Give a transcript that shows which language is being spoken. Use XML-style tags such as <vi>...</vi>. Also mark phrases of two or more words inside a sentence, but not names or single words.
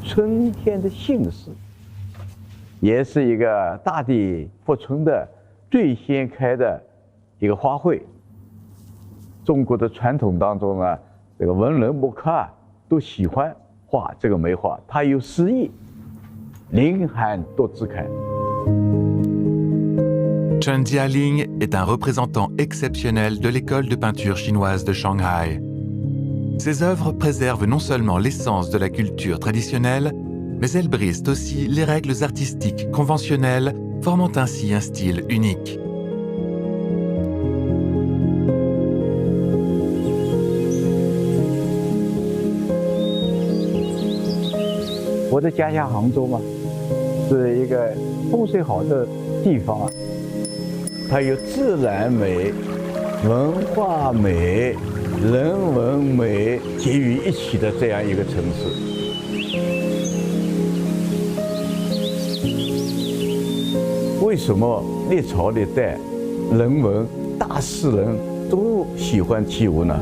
<zh>春天的信使，也是一个大地复春的最先开的一个花卉。中国的传统当中呢，这个文人墨客都喜欢画这个梅花，它有诗意，凌寒多姿开。</zh> <fr>Chen Jialing est un représentant exceptionnel de l'école de peinture chinoise de Shanghai. Ses œuvres préservent non seulement l'essence de la culture traditionnelle, mais elles brisent aussi les règles artistiques conventionnelles, formant ainsi un style unique.</fr> <zh>Je 的家乡杭州嘛，是一个风水好的地方啊，它有自然美、文化美、人文美结于一起的这样一个城市。为什么历朝历代人文大诗人都喜欢起舞呢？</zh>